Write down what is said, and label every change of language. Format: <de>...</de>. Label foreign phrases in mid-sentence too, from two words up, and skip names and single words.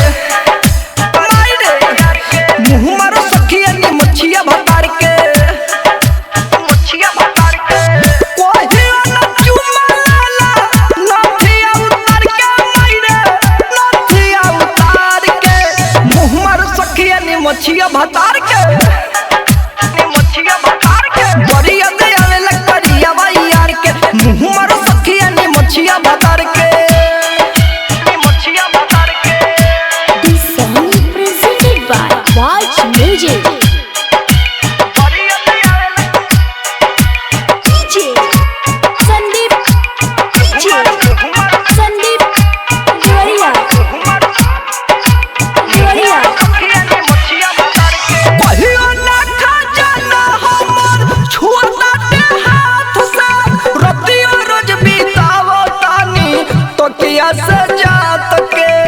<bho>मारो सखिया नी मोछिया भतार के, मोछिया भतार के बड़िया दे आवेला करिया यार के। मुँह मारो सखिया नी मोछिया भतार के, मोछिया भतार के।</bho> <en>This song is presented by Watch Music. DJ Sandeep, DJ Sandeep Joria, Joria।</en> <bho>कहियो ना खा जाना हमर छुआ दे हाथ से, रतियो रोज बितावो तानी तो किया से जात के।</bho>